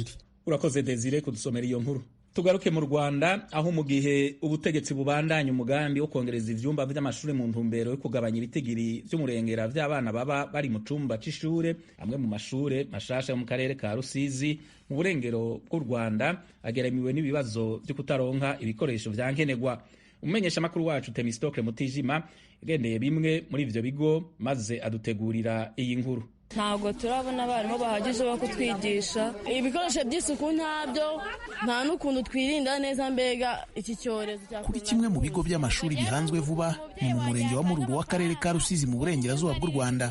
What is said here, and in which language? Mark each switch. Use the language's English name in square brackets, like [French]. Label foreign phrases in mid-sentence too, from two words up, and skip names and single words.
[Rundi] Urakoze Desire kudusomera iyo nkuru. Tugaruke mu Rwanda aho mu gihe ubutegetsi bubandanya umugambi wo kongereza ivyumba vy'amashuri mu ntumbero yo kugabanya ibitigiri vy'umurengera vy'abana baba bari mu cumba c'ishure, amwe mu mashure mashasha yo mu karere ka Rusizi mu burengero bw'u Rwanda ageramiwe n'ibibazo vyo kutaronka ibikoresho vyankenerwa. Umumenyesha makuru wacu Temistokle Mutijima yagendeye bimwe muri ivyo bigo maze adutegurira iyi nkuru. [Kinyarwanda] Ntabwo turabona abarimu bahagije bo kutwigisha, ibikoresho by'isuku ntabyo, nta n'ukuntu twirinda neza mbega iki cyorezo. Kuri kimwe mu bigo by'amashuri bihanzwe vuba ni mu murenge wa Mururu w'akarere ka Rusizi mu burengerazuba bw'u Rwanda.